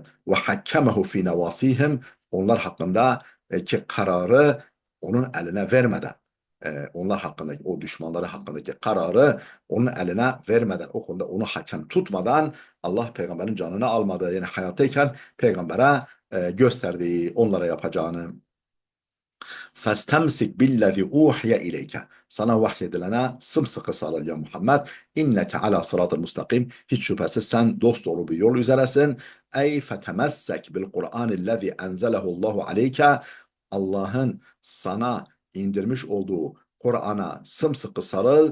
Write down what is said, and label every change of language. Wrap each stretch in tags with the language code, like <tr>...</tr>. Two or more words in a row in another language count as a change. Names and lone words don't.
<ar>وحكمه في نواصيهم</ar> <tr>onlar hakkında ki kararı onun eline vermeden onlar hakkındaki o düşmanları hakkındaki kararı onun eline vermeden o konuda onu hakem tutmadan Allah peygamberin canını almadı. Yani hayattayken peygambere gösterdiği onlara yapacağını.</tr> <ar>فَاسْتَمْسِكْ بِالَّذِي اُوحْيَ اِلَيْكَ</ar> <tr>sana vahyedilene sımsıkı sarıl ya Muhammed.</tr> <ar>إنك على صراط مستقيم.</ar> <tr>Hiç şüphesiz sen dosdoğru bir yol üzeresin.</tr> <ar>أي فاستمسك بالقرآن الذي أنزله الله عليك.</ar> <tr>Allah'ın sana indirmiş olduğu Kur'an'a sımsıkı sarıl.</tr>